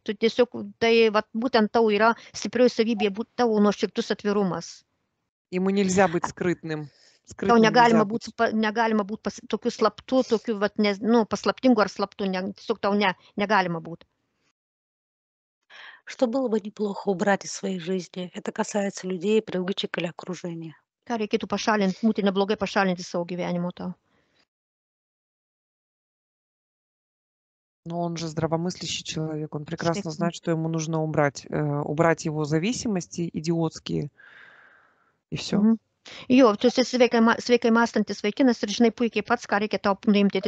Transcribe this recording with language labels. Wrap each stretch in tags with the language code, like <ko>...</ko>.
<lt>Tu tiesiog, tai vat, būtent tau yra stiprioji savybė, tavo nuoširdus atvirumas.</lt> <ru>Ему нельзя быть скрытным.</ru> <lt>Tau</lt> <ru>Скрытным нельзя</ru> <lt>negalima</lt> <ru>быть.</ru> <lt>negalima būt tokiu slaptu, tokiu, vat, nu, paslaptingu ar slaptu, tiesiog tau negalima būt.</lt> <ru>Что было бы неплохо убрать из своей жизни? Это касается людей, привычек или окружения.</ru> <lt>Ką reikėtų pašalinti, būtų neblogai pašalinti savo gyvenimo tau.</lt> <ru>Но он же здравомыслящий человек, он прекрасно знает, что ему нужно убрать. Убрать его зависимости идиотские, и все.</ru> <lt>Jo, tu esi sveikai mąstantis vaikinas ir žinai puikiai pats, ką reikia tau nuimti.</lt>